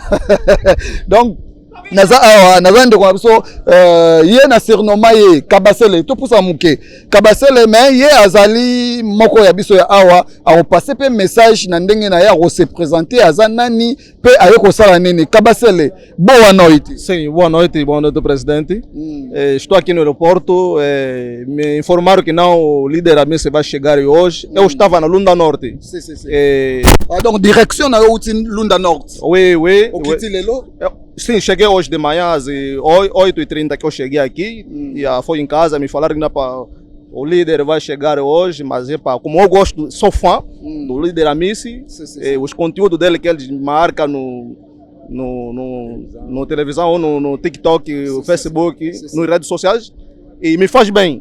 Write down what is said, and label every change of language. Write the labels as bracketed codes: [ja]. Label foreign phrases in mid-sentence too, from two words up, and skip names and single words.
[ln] Donc naza awa naza ndeko biso ye na surnoma ye Kabasele to pusa muke Kabasele mais ye azali moko ya biso ya awa a passer pe message na ndenge na ya [fr] se présenter [ln] aza nani pe aye ko sala nini Kabasele [pt] boa noite. Sim, boa noite presidente. Estou aqui no aeroporto, me informaram que não o líder a Messi vai chegar hoje. Eu estava na Lunda Norte. Sim. [fr] Donc direction [ln] na Lunda Norte. [fr] Oui. [ln] O kiti lelo? [pt] Sim, cheguei hoje de manhã às 8h30 que eu cheguei aqui. E foi em casa, me falaram que o líder vai chegar hoje, mas como eu gosto, sou fã do líder a Messi, os conteúdos dele que ele marca no televisão ou no TikTok, no Facebook, nas redes sociais, e me faz bem.